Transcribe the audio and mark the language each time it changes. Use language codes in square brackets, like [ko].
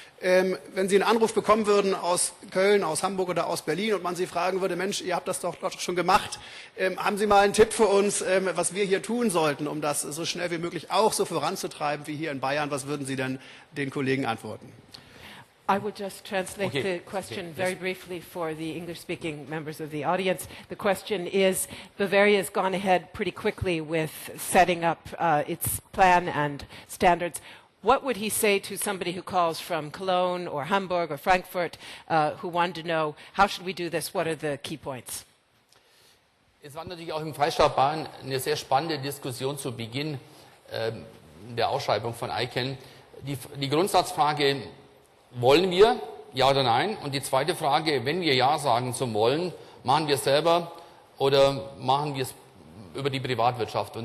[de] Wenn Sie einen Anruf bekommen würden aus Köln, aus Hamburg oder aus Berlin und man Sie fragen würde, Mensch, ihr habt das doch schon gemacht, haben Sie mal einen Tipp für uns, was wir hier tun sollten, um das so schnell wie möglich auch so voranzutreiben wie hier in Bayern? Was würden Sie denn den Kollegen antworten? [en] I will just translate the question very briefly for the English-speaking members of the audience. The question is, Bavaria has gone ahead pretty quickly with setting up its plan and standards. What would he say to somebody who calls from Cologne or Hamburg or Frankfurt who wanted to know, how should we do this? What are the key points? [de] Es war natürlich auch im Freistaat Bayern eine sehr spannende Diskussion zu Beginn der Ausschreibung von ICANN. Die Grundsatzfrage: Wollen wir, ja oder nein? Und die zweite Frage, wenn wir ja sagen zum Wollen, machen wir es selber oder machen wir es über die Privatwirtschaft?